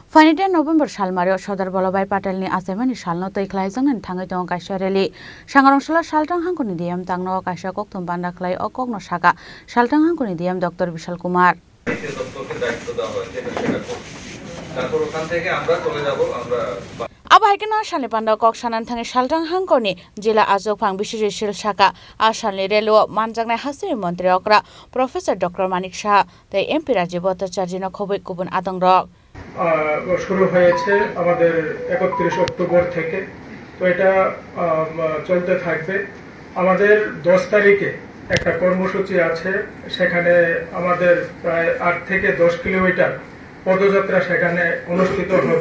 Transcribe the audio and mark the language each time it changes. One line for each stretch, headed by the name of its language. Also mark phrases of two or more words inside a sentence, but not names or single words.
Kok Borok: फाइनेटे नभेम्बर सालमारियाव सरदार वल्लभभाई पाटेलनि आसामनि सालनो तैख्लायजों थाङै दङ काइसा रेलि सांग्रांसला सालथां हांखोनि दिएम तांनो काइसा कक्तम बान्दा खलाय अकगनो साका सालथां हांखोनि दिएम डॉक्टर विशाल कुमार आबाहायकेना सालनि पान्दा कक सानान थाङै सालथां हांखोनि जिल्ला आजोगफां बिसुजिसिल साका आसालनि रेलवे मानजागनाय हासिर मन्त्री अक्रा प्रफेसर डॉक्टर मानिक शाह तै एमपि राजीव भट्टाचार्यनो खबै गुबुन आदंरक
Bangla: শুরু হয়েছে আমাদের 31 অক্টোবর থেকে। তো এটা চলতে থাকবে। আমাদের 10 তারিখে একটা কর্মসূচি আছে, সেখানে আমাদের প্রায় 8 থেকে 10 কিলোমিটার পদযাত্রা সেখানে অনুষ্ঠিত হবে।